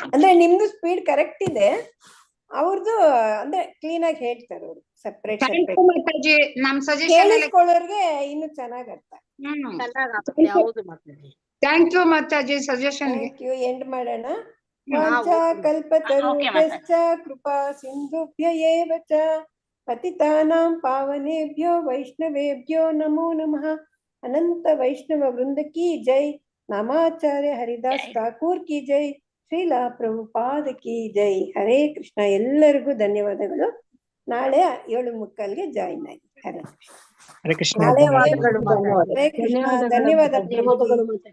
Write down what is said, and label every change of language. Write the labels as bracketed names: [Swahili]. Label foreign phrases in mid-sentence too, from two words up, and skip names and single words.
[Kannada] ಅಂದ್ರೆ ನಿಮ್ದು [English] speed correct [Kannada] ಇದೆ, ಅವ್ರದ್ದು ಅಂದ್ರೆ ಕ್ಲೀನ್ ಆಗಿ ಹೇಳ್ತಾರೆ ಅವರು. ಸೆಪರೇಟ್ ಮಾತಾಜಿ ನಮ್ ಸಜೆಷನ್ ಕೇಳಿಸ್ಕೊಳ್ಳೋರ್ಗೆ ಇನ್ನು ಚೆನ್ನಾಗ್ ಅರ್ಥ. ಹೌದು ಮಾತಾಜಿ. [English] thank you [Kannada] ಮಾತಾಜಿ ಸಜೆಷನ್ ಗೆ. [English] thank you. [Kannada] ಎಂಡ್ ಮಾಡೋಣ. [Sanskrit] ವಾಂಚಾ ಕಲ್ಪತರುಭ್ಯಶ್ಚ ಕೃಪಾ ಸಿಂಧುಭ್ಯ ಏವ ಚ ಪತಿತಾನಾಂ ಪಾವನೇಭ್ಯೋ ವೈಷ್ಣವೇಭ್ಯೋ ನಮೋ ನಮಃ. [Hindi] अनंत वैष्णव वृंद की जय। नामाचार्य हरिदास ठाकुर की जय. श्रीला प्रभुपाद की जय। हरे कृष्ण. [Kannada] ಎಲ್ಲರಿಗೂ ಧನ್ಯವಾದಗಳು. ನಾಳೆ 7:45ಗೆ ಜಾಯಿನ್ ಆಗಿ. ಹರೇ ಕೃಷ್ಣ. ಹರೇ ಕೃಷ್ಣ. ನಾಳೆ ಧನ್ಯವಾದಗಳು. ಹರೇ ಕೃಷ್ಣ. [Hindi] धन्यवाद प्रभुजी.